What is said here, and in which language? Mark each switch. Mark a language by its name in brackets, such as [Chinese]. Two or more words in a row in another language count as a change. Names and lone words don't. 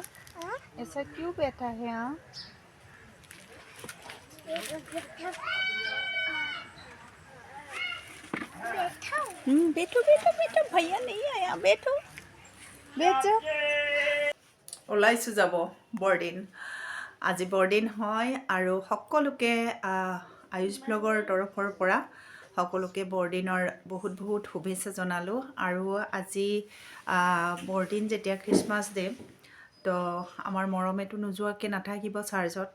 [Hindi] ऐसा क्यों बैठा है आप? बैठो बैठो बैठो, भैया नहीं आया, बैठो बैठ जाओ। [Assamese] ওলাইছোঁ যাব বৰদিন। আজি বৰদিন হয় আৰু সকলোকে আয়ুষ ব্লগৰ তৰফৰ পৰা সকলোকে বৰদিনৰ বহুত বহুত শুভেচ্ছা জনালোঁ। আৰু আজি বৰদিন যেতিয়া খ্ৰীষ্টমাছ ডে, তো আমাৰ মৰমেতো নোযোৱাকৈ নাথাকিব চাৰ্জত।